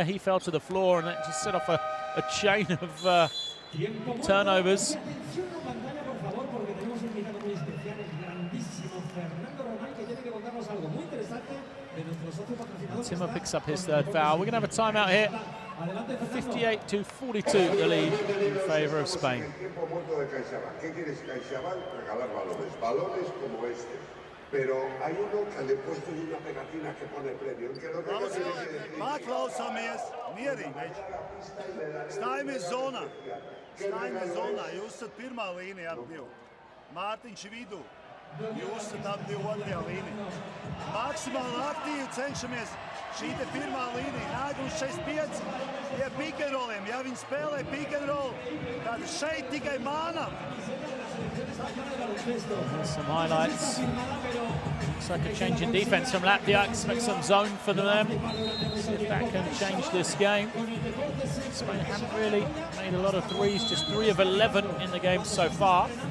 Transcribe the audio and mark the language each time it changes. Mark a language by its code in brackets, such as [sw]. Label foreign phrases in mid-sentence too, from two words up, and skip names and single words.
[en] He fell to the floor and it just set off a chain of turnovers. And Timmer picks up his third foul. We're going to have a timeout here. 58-42 the lead in favour of Spain. [lv] Paklausāmies, mierīgi. Stājamies zonā. Stājamies zonā. Jūs esat pirmā līnija ap divu. Mārtiņš vidū. Jūs esat ap divu otrajā līnija. Maksimāli aktīvi cenšamies. Šī te pirmā līnija. Nākums 45 pie [en] pick and rolliem. [lv] Ja viņi spēlē [en] pick and roll, [lv] tad šeit tikai mānam. [en] Here's some highlights. Looks like a change in defense from Latvia. Expect some zone for them. See if that can change this game. Spain haven't really made a lot of threes, just 3 of 11 in the game so far.